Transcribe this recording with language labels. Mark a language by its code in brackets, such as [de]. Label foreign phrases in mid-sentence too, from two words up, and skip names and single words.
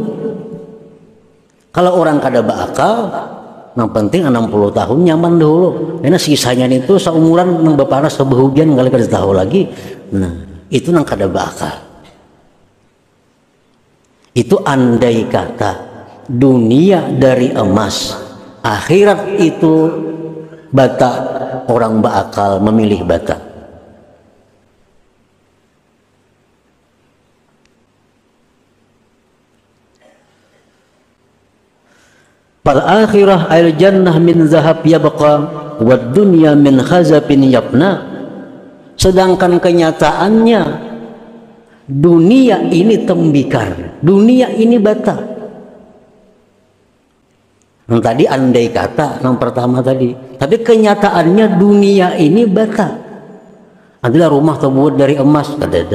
[bjn] Kalau orang kada berakal, yang penting 60 tahun nyaman dulu, karena sisanya itu seumuran nang berpanas sebehujan kali kada tahu lagi. Nah, itu nang kada bakal. Itu andai kata dunia dari emas, akhirat itu bata, orang berakal memilih bata. [ar] فالآخرة الجنة من ذهب يبقى والدنيا من خزف يبنى. [bjn] Sedangkan kenyataannya dunia ini tembikar, dunia ini bata. Yang tadi andai kata yang pertama tadi, tapi kenyataannya dunia ini bata. Adalah rumah terbuat dari emas, kada ada.